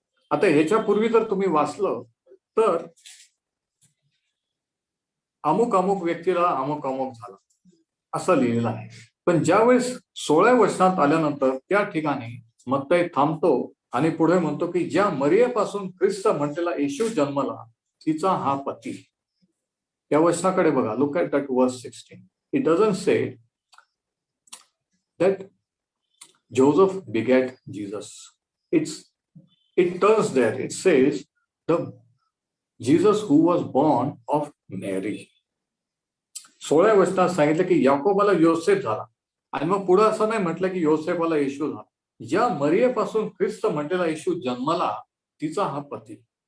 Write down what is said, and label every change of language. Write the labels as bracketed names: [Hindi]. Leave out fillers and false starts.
[Marathi] आता ह्याच्यापूर्वी जर तुम्ही वाचलं तर अमुक अमुक व्यक्तीला अमुक अमुक झाला असं लिहिलेलं आहे. पण ज्यावेळेस 16व्या वचनात आल्यानंतर त्या ठिकाणी मत्तई थांबतो आणि पुढे म्हणतो की ज्या मरियेपासून ख्रिस्त म्हटलेला येशू जन्मला, तिचा हा पती. त्या वचनाकडे बघा. [English] Look at that verse 16. It doesn't say that Joseph begat Jesus. It turns there. It says the Jesus who was born of Mary. [Marathi] 16व्या वचनात सांगितलं की याकोबाला योसेफ झाला, आणि मग पुढे असं नाही म्हटलं की योसेफाला येशू झाला. ज्या मरियेपासून ख्रिस्त म्हटलेला येशू जन्मला तिचा हा पती.